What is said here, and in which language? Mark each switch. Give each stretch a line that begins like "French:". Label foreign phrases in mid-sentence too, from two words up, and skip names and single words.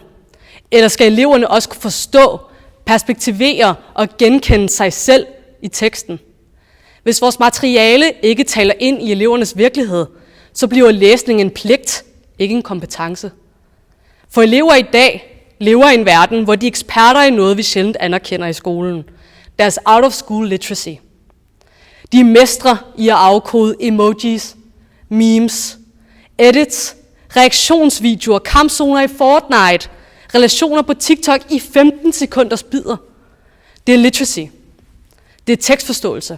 Danish: Eller skal eleverne også kunne forstå, perspektivere og genkende sig selv i teksten? Hvis vores materiale ikke taler ind i elevernes virkelighed, så bliver læsning en pligt, ikke en kompetence. For elever i dag lever i en verden, hvor de er eksperter i noget, vi sjældent anerkender i skolen. Deres
English: out-of-school literacy.
Danish: De er mestre i at afkode emojis, memes, edits, reaktionsvideoer, kampzoner i Fortnite, relationer på TikTok i 15 sekunders bidder. Det er literacy. Det er tekstforståelse.